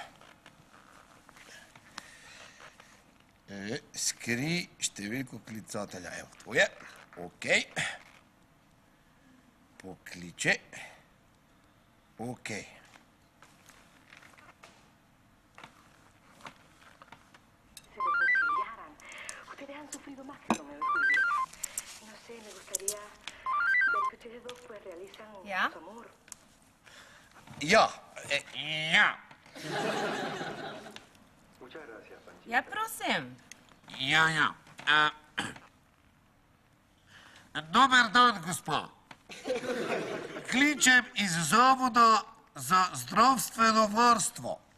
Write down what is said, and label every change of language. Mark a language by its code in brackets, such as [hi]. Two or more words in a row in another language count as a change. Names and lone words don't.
[sl] Skri številko klicatelja. Evo, to je. Okej. Pokliče. Okej. [es] Se reconciliaran. Ustedes han sufrido más que Romeo y Julieta. No sé, me gustaría ver que ustedes dos pues realizan ¿Ya? su amor. [sl] Ja, ja. Ja, prosim. Ja. Dober dan, gospa. Kličem iz Zavoda za zdravstveno varstvo.